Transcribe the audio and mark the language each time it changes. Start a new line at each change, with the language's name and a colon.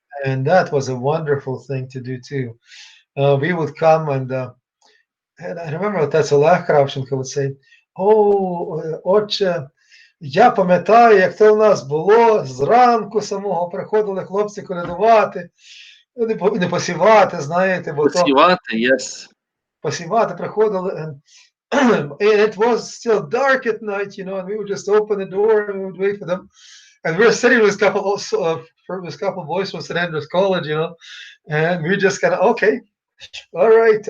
English: and that was a wonderful thing to do too. We would come and I remember that's Олег Кравченко would say, "Oh,
Ukrainian: отче, я пам'ятаю, як це у нас було, зранку самого приходили хлопці колядувати, не посівати, знаєте, бо то
English: Yes.
Ukrainian: посівати приходили,
English: and it was still dark at night, and we would just open the door and we would wait for them. And we were sitting with a couple of boys from St. Andrews College, and we just kind of, okay, all right.